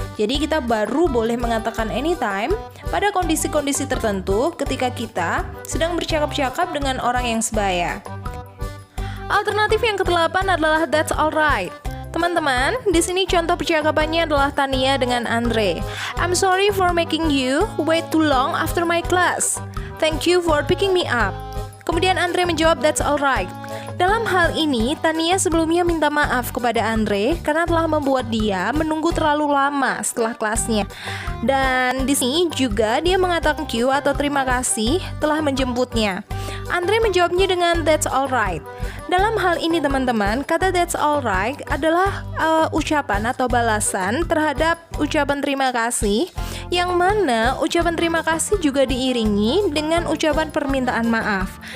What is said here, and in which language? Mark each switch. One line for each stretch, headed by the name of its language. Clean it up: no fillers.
Indonesian: Jadi kita baru boleh mengatakan anytime pada kondisi-kondisi tertentu ketika kita sedang bercakap-cakap dengan orang yang sebaya. Alternatif yang ke-8 adalah
English: that's alright.
Indonesian: Teman-teman, di sini contoh percakapannya adalah Tania dengan Andre.
English: I'm sorry for making you wait too long after my class. Thank you for picking me up.
Indonesian: Kemudian Andre menjawab,
English: that's alright.
Indonesian: Dalam hal ini, Tania sebelumnya minta maaf kepada Andre karena telah membuat dia menunggu terlalu lama setelah kelasnya. Dan di sini juga dia mengatakan
English: thank you
Indonesian: atau terima kasih telah menjemputnya. Andre menjawabnya dengan
English: that's alright.
Indonesian: Dalam hal ini teman-teman, kata that's alright adalah ucapan atau balasan terhadap ucapan terima kasih, yang mana ucapan terima kasih juga diiringi dengan ucapan permintaan maaf.